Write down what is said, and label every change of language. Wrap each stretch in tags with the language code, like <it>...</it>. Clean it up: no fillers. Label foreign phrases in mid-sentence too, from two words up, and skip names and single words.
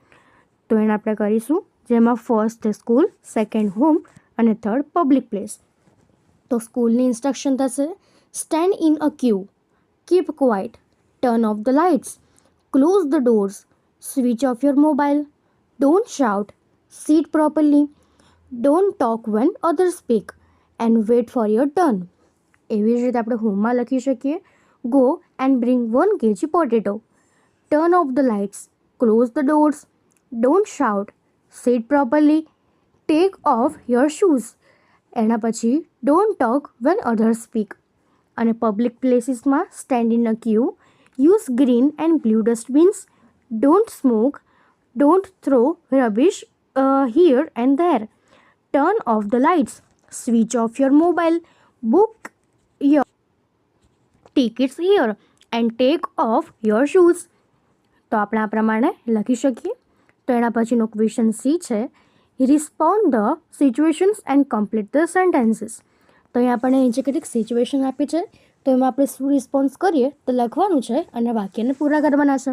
<gu>તો એને આપણે કરીશું, જેમાં ફર્સ્ટ છે સ્કૂલ,</gu> <en>second home</en> <gu>અને</gu> <en>third public place.</en> <gu>તો સ્કૂલની ઇન્સ્ટ્રક્શન થશે</gu> <en>stand in a queue, keep quiet, turn off the lights, close the doors, switch off your mobile, don't shout, sit properly, don't talk when others speak and wait for your turn.</en> <gu>એવી જ રીતે આપણે હોમમાં લખી શકીએ</gu> <en>go and bring 1 kg potato, turn off the lights, close the doors, don't shout, sit properly, take off your shoes.</en> <gu>એના પછી</gu> <en>don't talk when others speak. અને પબ્લિક પ્લેસીસમાં stand in a queue, use green and blue dustbins, don't smoke, don't throw rubbish here and there, turn off the lights, switch off your mobile, book your tickets here and take off your shoes.</en> <gu>તો આપણે આ પ્રમાણે લખી શકીએ. તો એના પછીનો</gu> <en>question C</en> <gu>છે</gu> <en>respond the situations and complete the sentences.</en> <gu>તો અહીં આપણને નીચે કેટલીક સિચ્યુએશન આપી છે, તો એમાં આપણે શું રિસ્પોન્સ કરીએ તો લખવાનું છે અને વાક્યને પૂરા કરવાના છે.</gu>